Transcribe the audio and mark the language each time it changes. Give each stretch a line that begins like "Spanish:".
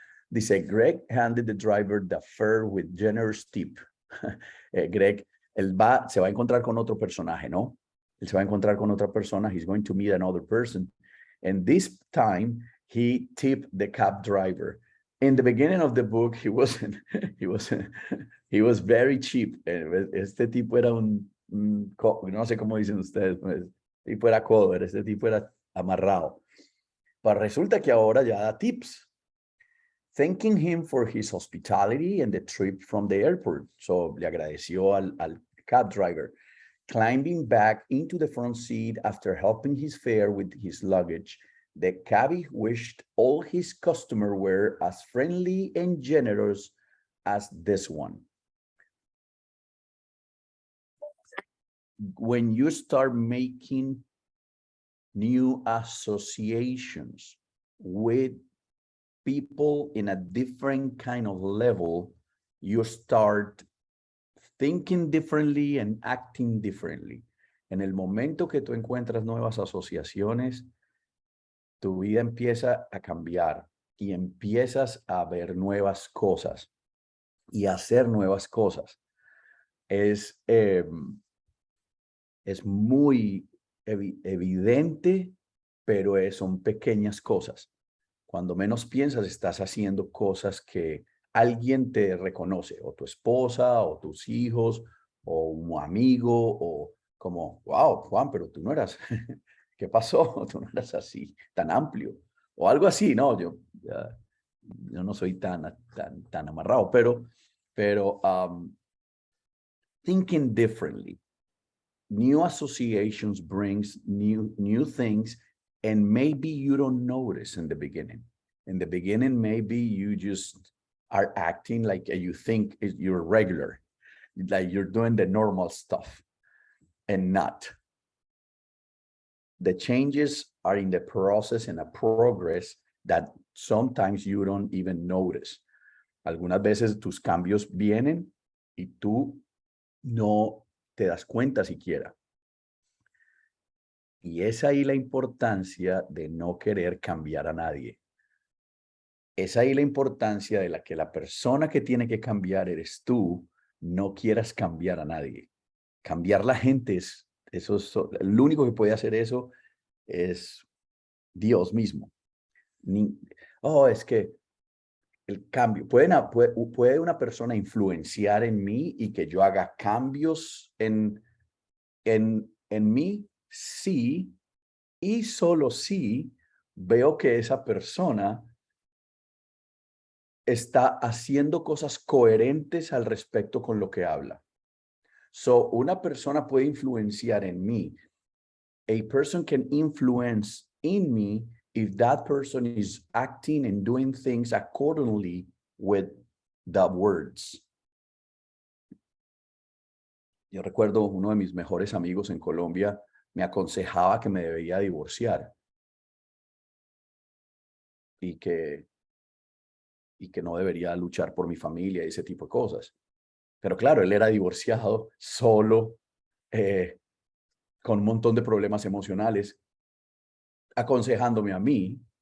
Spanish: Dice,
English: Greg handed the driver the fare with generous tip.
Spanish: Greg, se va a encontrar con otro personaje, ¿no? Él se va a encontrar con otra persona.
English: He's going to meet another person. And this time, he tipped the cab driver. In the beginning of the book, he was very cheap.
Spanish: Este tipo era no sé cómo dicen ustedes, pues, tipo era cover, este tipo era amarrado. Pero resulta que ahora ya da tips.
English: Thanking him for his hospitality and the trip from the airport.
Spanish: So le agradeció al cab driver.
English: Climbing back into the front seat after helping his fare with his luggage, the cabbie wished all his customers were as friendly and generous as this one. When you start making new associations with people in a different kind of level, you start thinking differently and acting differently.
Spanish: En el momento que tú encuentras nuevas asociaciones, tu vida empieza a cambiar y empiezas a ver nuevas cosas y a hacer nuevas cosas. Es muy evidente, pero son pequeñas cosas. Cuando menos piensas, estás haciendo cosas que alguien te reconoce, o tu esposa, o tus hijos, o un amigo, o como, wow, Juan, pero tú no eras, ¿qué pasó? Tú no eras así, tan amplio, o algo así, ¿no? Yo no soy tan amarrado, pero Pero
English: thinking differently. New associations brings new things, and maybe you don't notice in the beginning. In the beginning, maybe you just are acting like you think you're regular, like you're doing the normal stuff, and not. The changes are in the process and a progress that sometimes you don't even notice.
Spanish: Algunas veces tus cambios vienen y tú no te das cuenta siquiera. Y es ahí la importancia de no querer cambiar a nadie. Es ahí la importancia de que la persona que tiene que cambiar eres tú, no quieras cambiar a nadie. Cambiar la gente el único que puede hacer eso es Dios mismo. Es que el cambio, puede una persona influenciar en mí y que yo haga cambios en mí, sí, y solo si veo que esa persona está haciendo cosas coherentes al respecto con lo que habla. So, una persona puede influenciar en mí.
English: A person can influence in me if that person is acting and doing things accordingly with the words.
Spanish: Yo recuerdo uno de mis mejores amigos en Colombia me aconsejaba que me debía divorciar y que no debería luchar por mi familia y ese tipo de cosas. Pero claro, él era divorciado, solo, con un montón de problemas emocionales, aconsejándome a mí.